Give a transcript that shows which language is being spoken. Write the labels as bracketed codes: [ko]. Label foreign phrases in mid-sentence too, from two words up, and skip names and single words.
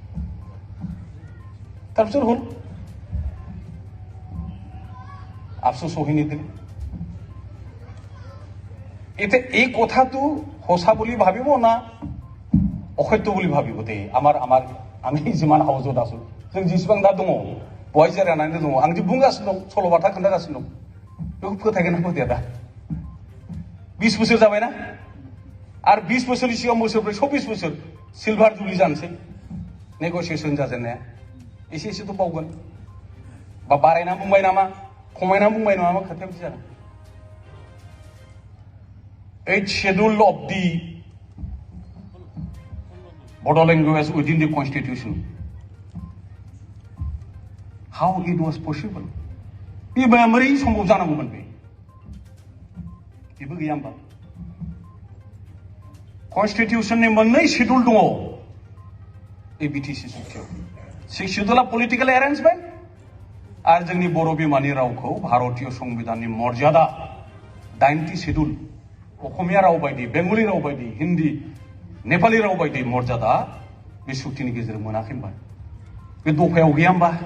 [as] তাৰপিছত হ'ল আফচোস হৈ নিদিলে এতিয়া এই কথাটো সঁচা বুলি ভাবিব না অসত্য বুলি ভাবিব দে আমি যিমান হাউজত আছো [brx] जों जेसेबां दा दङ बहाय जिरायनानै दङ आं जे बुंगासिनो दं सल'बाथा खोन्थागासिनो दं बेखौ फोथायगोन ना फोथाया दा 20 बोसोर जाबायना आरो 20 बोसोरनि सिगां बोसोरब्रै 24 बोसोर सिलभार जुबलि जानोसै नेगसिएसन जाजेननाया एसेथ' बावगोन बा बारायना बुंबाय नामा खमायना बुंबाय नामा खोथाया बिदि जागोन [en] 8th schedule of the Bodo language within the constitution. How it was possible? [brx] बे माबोरै सम्भब जानांगौमोन बेबो गैया होमबा कन्स्टिटिउशननि मोननै शिड्युल दङ ए बिटिसि चुक्तियाव 6 शिड्युला [en] political arrangement [brx] आरो जोंनि बर' बिमानि रावखौ भारतीय संबिधाननि मर्यादा 9टी शिड्युल अखमिया राव बायदि बेंगली राव बायदि हिंदी नेपाली राव बायदि मर्यादा बे चुक्तिनि गेजेरजों मोनाखै होमबा बे दफायाव गैया होमबा